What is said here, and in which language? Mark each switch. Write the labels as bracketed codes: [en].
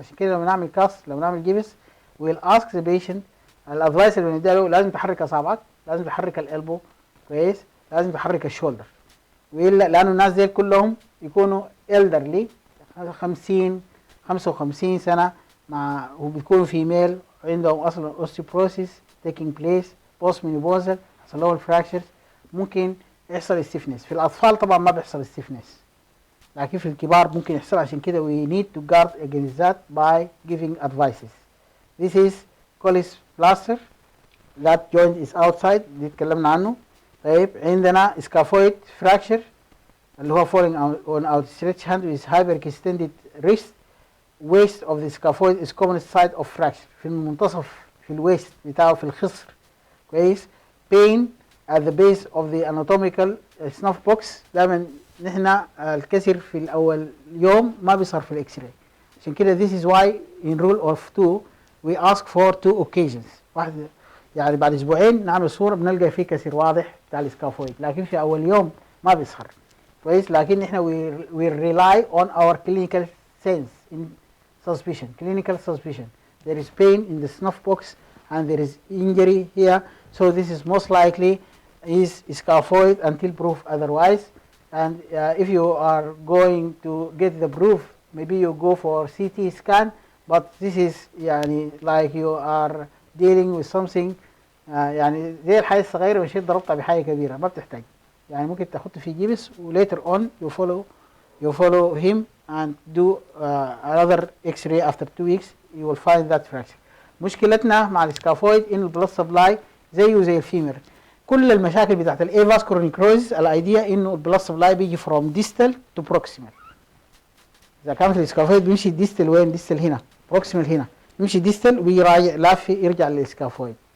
[ar] عشان كده لما نعمل كاست لما نعمل جيبس [en] will ask the patient, [ar] الادفايس اللي بنديها له لازم تحرك اصابعك، لازم تحرك الالبو كويس، لازم تحرك الشولدر، والا لانه الناس دي كلهم يكونوا elderly 50 55 سنة مع وبيكونوا فيميل عندهم اصلا osteoporosis [en] taking place post menopausal، [ar] حصل لهم الفراكشرز، ممكن يحصل stiffness. في الأطفال طبعا ما بيحصل stiffness، لكن في الكبار ممكن يحصل. عشان كده [en] we need to guard against that by giving advices. This is Colles plaster, that joint is outside [ar] دي اتكلمنا عنه. طيب عندنا [en] scaphoid fracture [ar] اللي هو [en] falling on outstretched hand with hyperextended wrist. waist of the scaphoid is common site of fracture، [ar] في المنتصف في الويست بتاعه في الخصر كويس. [en] pain at the base of the anatomical snuff box. [ar] دايما نحن الكسر في الأول يوم ما بيصير في الإكس راي، عشان كده [en] this is why in rule of 2 we ask for 2 occasions. [ar] واحد يعني بعد أسبوعين نعمل صورة بنلقى فيه كسر واضح بتاع السكافويد، لكن في أول يوم ما بيصير كويس. لكن احنا [en] we rely on our clinical sense in suspicion, clinical suspicion. There is pain in the snuff box and there is injury here, so this is most likely is scaphoid until proof otherwise. And if you are going to get the proof, maybe you go for CT scan, but this is يعني like you are dealing with something يعني [ar] زي الحاجة الصغيرة مش ضربتها بحاجة كبيرة، ما بتحتاج يعني ممكن تحط في جيبس [en] و later on you follow him and do another X-ray after 2 weeks you will find that fracture. [ar] مشكلتنا مع السكافويد ان البلد سبلاي زيه زي الفيمر. كل المشاكل بتاعت [en] الاي vascular necrosis الايديا [ar] انه [en] البلد سبلاي [ar] بيجي [en] from distal to proximal. [ar] اذا كانت السكافويد بيمشي ديستال وين؟ ديستال هنا، بروكسيمال هنا، بيمشي ديستال ويراجع لافي يرجع للسكافويد.